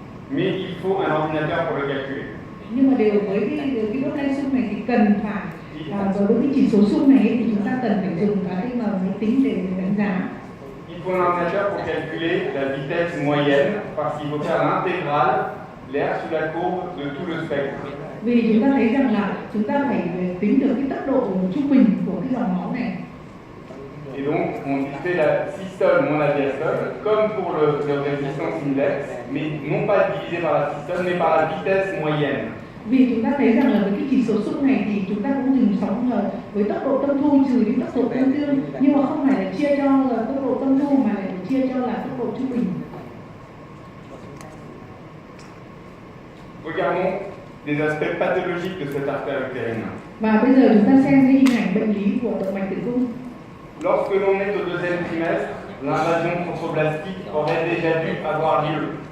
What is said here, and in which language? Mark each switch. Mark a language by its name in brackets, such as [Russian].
[French] Mais il faut un ordinateur pour le calculer. [Vietnamese] Nhưng mà đều với cái Doppler xung này thì cần phải với cái chỉ số xung này thì chúng ta cần phải dùng cái máy tính để đánh giá. [French] Il faut un ordinateur pour calculer la vitesse moyenne parce qu'il faut faire l'intégrale, l'air sous la courbe de tout le spectre. [Vietnamese] Vì chúng ta thấy rằng là chúng ta phải tính được cái tốc độ trung bình của cái dòng máu này. [French] Et donc, on fait la systole moins la diastole, comme pour le résistance index, mais non pas divisé par la systole, mais par la vitesse moyenne. [Vietnamese] Vì chúng ta thấy rằng là với cái chỉ số xung này thì chúng ta cũng dùng sóng với tốc độ tâm thu trừ đi tốc độ tâm tương, nhưng mà không phải là chia cho tốc độ tâm thu mà lại chia cho là tốc độ trung bình. [French] Regardons des aspects pathologiques de cette artère utérine. [Vietnamese] Và bây giờ chúng ta xem cái hình ảnh bệnh lý của động mạch tử cung. [French] Lorsque l'on est au deuxième trimestre, l'invasion trophoblastique aurait déjà dû avoir lieu.